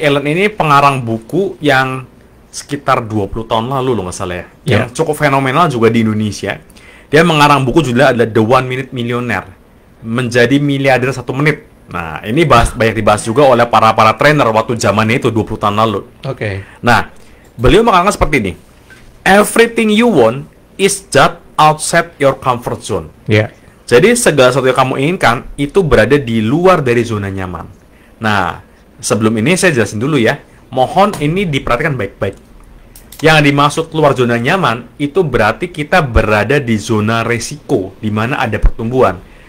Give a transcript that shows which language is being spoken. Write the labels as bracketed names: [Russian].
[Indonesian] Allen ini pengarang buku yang sekitar 20 tahun lalu loh nggak salah ya. Yang cukup fenomenal juga di Indonesia. Dia mengarang buku judulnya adalah The 1 Minute Millionaire. Menjadi miliarder 1 menit. Nah, ini banyak dibahas juga oleh para trainer waktu zamannya itu 20 tahun lalu. Oke. Nah, beliau mengatakan seperti ini. [English] Everything you want is just outside your comfort zone. [Indonesian] Ya. Jadi segala sesuatu yang kamu inginkan itu berada di luar dari zona nyaman. Nah, sebelum ini saya jelasin dulu ya. Mohon ini diperhatikan baik-baik. Yang dimaksud luar zona nyaman itu berarti kita berada di zona resiko di mana ada pertumbuhan.